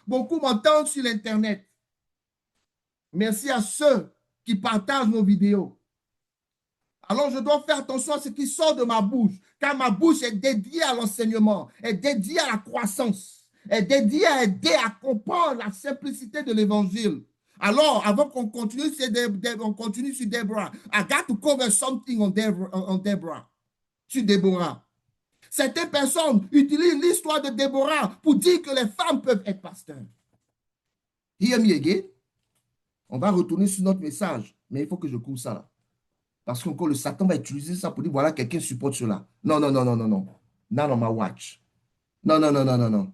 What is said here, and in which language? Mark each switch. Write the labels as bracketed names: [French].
[French] Beaucoup m'entendent sur l'Internet. Merci à ceux qui partagent nos vidéos. Alors, je dois faire attention à ce qui sort de ma bouche, car ma bouche est dédiée à l'enseignement, est dédiée à la croissance, est dédiée à aider à comprendre la simplicité de l'évangile. Alors, avant qu'on continue, on continue sur Deborah. [English] I got to cover something on Deborah, [French] sur Deborah. Certaines personnes utilisent l'histoire de Déborah pour dire que les femmes peuvent être pasteurs. [English] Hear me again. [French] On va retourner sur notre message, mais il faut que je couvre ça là. Parce que le Satan va utiliser ça pour dire, voilà, quelqu'un supporte cela. Non, non, non, non, non, non. [English] Not on my watch. [French] Non, non, non, non, non, non.